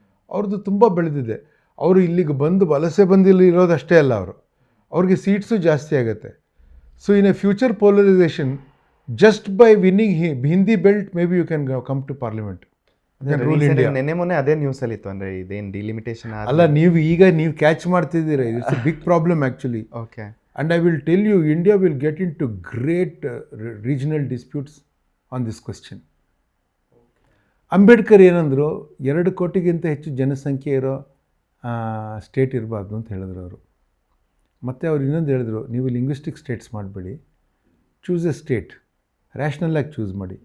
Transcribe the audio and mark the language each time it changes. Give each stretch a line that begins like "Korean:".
Kannada: ಅವ್ರದ್ದು ತುಂಬ ಬೆಳೆದಿದೆ. ಅವರು ಇಲ್ಲಿಗೆ ಬಂದು ವಲಸೆ ಬಂದಿಲ್ಲಿ ಇರೋದಷ್ಟೇ ಅಲ್ಲ, ಅವ್ರಿಗೆ ಸೀಟ್ಸು ಜಾಸ್ತಿ ಆಗುತ್ತೆ.
English: So in a future polarization, just by winning Hindi belt may be you can come to parliament.
Kannada: ನೆನ್ನೆ ಮೊನ್ನೆ ಅದೇ ನ್ಯೂಸಲ್ಲಿ ಇತ್ತು, ಅಂದರೆ ಇದೇನು ಡಿಲಿಮಿಟೇಷನ್ ಅಲ್ಲ, ನೀವು ಕ್ಯಾಚ್ ಮಾಡ್ತಿದ್ದೀರಾ.
English: It's a big problem actually. Okay, and I will tell you, India will get into great regional disputes on this question.
Kannada: Ambedkar ಏನಂದರು, 2 ಕೋಟಿಗಿಂತ ಹೆಚ್ಚು ಜನಸಂಖ್ಯೆ ಇರೋ ಸ್ಟೇಟ್ ಇರಬಾರ್ದು ಅಂತ ಹೇಳಿದ್ರು ಅವರು. ಮತ್ತು ಅವ್ರು ಇನ್ನೊಂದು ಹೇಳಿದ್ರು, ನೀವು ಲಿಂಗ್ವಿಸ್ಟಿಕ್ ಸ್ಟೇಟ್ಸ್ ಮಾಡಬೇಡಿ,
English: choose a state,
Kannada: ರ್ಯಾಷನಲ್ಲಾಗಿ ಚೂಸ್ ಮಾಡಿ.